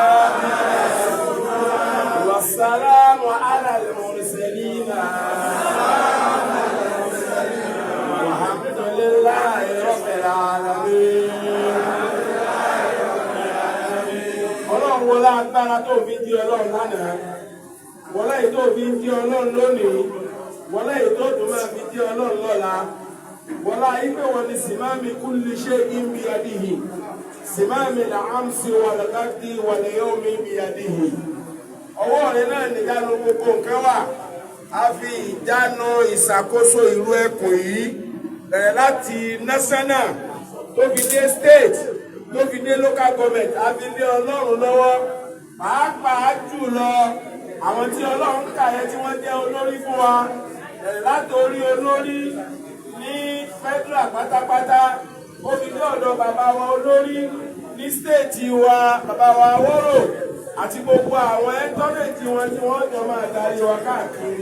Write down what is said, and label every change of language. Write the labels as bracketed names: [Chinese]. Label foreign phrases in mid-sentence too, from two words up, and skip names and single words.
[Arabic] والسلام على المرسلين والحمد لله رب العالمين. [Yoruba] Ọlọ́run wọlé agbára tó fi di Ọlọ́run lánàá, wọlé èyí tó fi di Ọlọ́run lónìí, wọlé èyí tó tún máa fi di Ọlọ́run lọ́la. Wọ́lá ipé wọn ni [Arabic] زمام كل شيء بيده زمام الأمس والغد واليوم بيده. [Yoruba] Ọwọ́ rẹ̀ náà nìjánu gbogbo nǹkan wà. A fi ìjánu ìṣàkóso ìlú ẹkùn yìí bẹ̀rẹ̀ láti national tó fi dé state tó fi dé [English] local government. [Yoruba] A fi lé Ọlọ́run lọ́wọ́. Pàápàá jùlọ àwọn tí Ọlọ́run kà yẹ tí wọ́n jẹ́ olórí fún wa bẹ̀rẹ̀ látòrí olórí ní federal pátápátá ó fi dé ọ̀dọ̀ bàbá wa olórí ní stéètì wa bàbá wa Awórò àti gbogbo àwọn ẹ́ńtọ́rẹ̀tì wọn tí wọ́n jọ máa darí wa káàkiri.